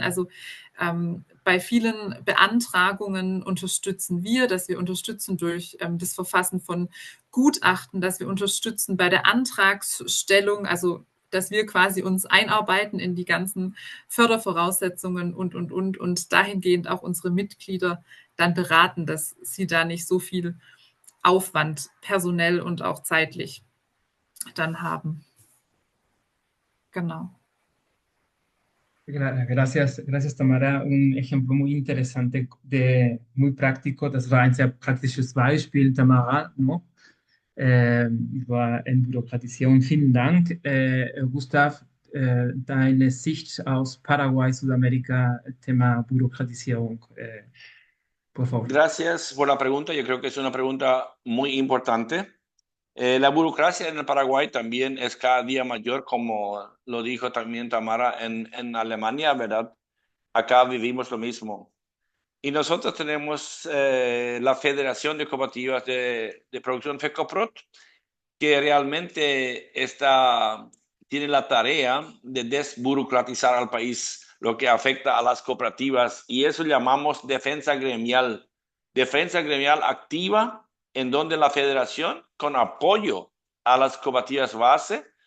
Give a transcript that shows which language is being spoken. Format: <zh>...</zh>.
<de>Also bei vielen Beantragungen unterstützen wir, dass wir unterstützen durch das Verfassen von Gutachten, dass wir unterstützen bei der Antragsstellung, also dass wir quasi uns einarbeiten in die ganzen Fördervoraussetzungen und dahingehend auch unsere Mitglieder dann beraten, dass sie da nicht so viel Aufwand personell und auch zeitlich dann haben. Genau.</de> <es>Gracias, gracias Tamara. Un ejemplo muy interesante, muy práctico.</es> <de>Das war ein sehr praktisches Beispiel, Tamara, ¿no? Über Entbürokratisierung. Vielen Dank. Gustav, deine Sicht aus Paraguay, Südamerika, Thema Bürokratisierung.</de> <es>Por favor. Gracias por la pregunta. Yo creo que es una pregunta muy importante. La burocracia en el Paraguay también es cada día mayor, como lo dijo también Tamara en Alemania, ¿verdad? Acá vivimos lo mismo. Y nosotros tenemos la Federación de Cooperativas de Producción FECOPROT, que realmente tiene la tarea de desburocratizar al país, lo que afecta a las cooperativas, y eso llamamos defensa gremial activa, en donde la federación, con apoyo a las cooperativas base,</es>